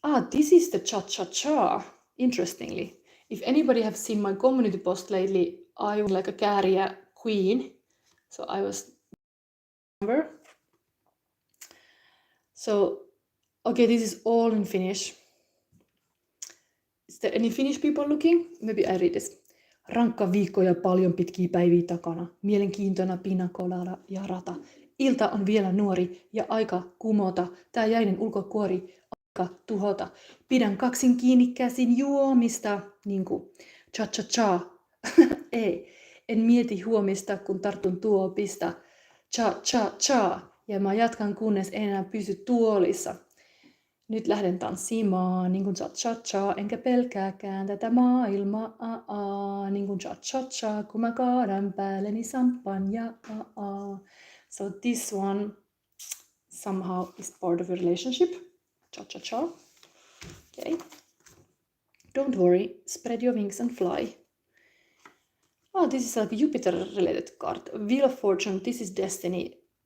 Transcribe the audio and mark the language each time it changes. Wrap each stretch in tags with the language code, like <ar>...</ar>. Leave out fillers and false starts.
<en>This is the cha-cha-cha, interestingly. If anybody have seen my community post lately, I was like a carrier queen. So I was number. So, okay, this is all in Finnish. Is there any Finnish people looking? Maybe I read this.</en> <fi>Rankka viikko ja paljon pitkiä päiviä takana. Mielenkiintoina pinakolada ja rata. Ilta on vielä nuori ja aika kumota. Tää jäinen ulkokuori aika tuhota. Pidän kaksin kiinni käsin juomista. Niinku cha-cha-cha. Ei. En mieti huomista, kun tartun tuopista. Cha-cha-cha. Ja mä jatkan, kunnes en enää pysy tuolissa. Nyt lähden tanssimaan, niin kuin cha-cha-cha, enkä pelkääkään tätä maailmaa, niin kuin cha-cha-cha, kun mä kaadan päälleni sampanja.</fi> <en>So this one somehow is part of a relationship, cha-cha-cha. Okay. Don't worry, spread your wings and fly. This is like a Jupiter-related card. Wheel of Fortune, this is destiny.</en>